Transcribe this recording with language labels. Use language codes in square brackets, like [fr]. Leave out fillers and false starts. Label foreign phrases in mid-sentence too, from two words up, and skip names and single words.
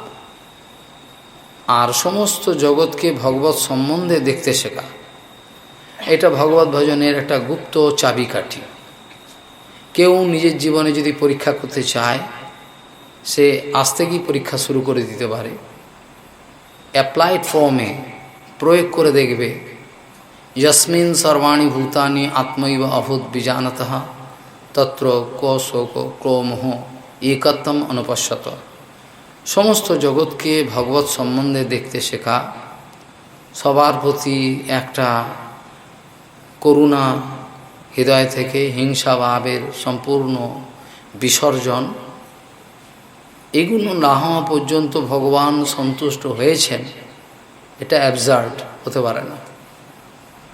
[bn] আর সমস্ত জগৎকে ভগবত সম্বন্ধে দেখতে শেখা, এটা ভগবত ভজনের একটা গুপ্ত চাবিকাঠি। কেউ নিজের জীবনে যদি পরীক্ষা করতে চায়, সে আজ থেকেই পরীক্ষা শুরু করে দিতে পারে। [en] applied forme [bn] প্রয়োগ করে দেখবে, [sa] যস্মিন সর্বাণি ভূতানি আত্মৈব অভূত বিজানতঃ তত্র ক শোক ক্রোমোহ একত্বম অনুপশ্যত। [bn] সমস্ত জগৎকে ভগবত সম্বন্ধে দেখতে শেখা, সবার প্রতি একটা করুণা হৃদয় থেকে, হিংসা ভাবের সম্পূর্ণ বিসর্জন, এগুলো না হওয়া পর্যন্ত ভগবান সন্তুষ্ট হয়েছেন, এটা অ্যাবসার্ড হতে পারে না।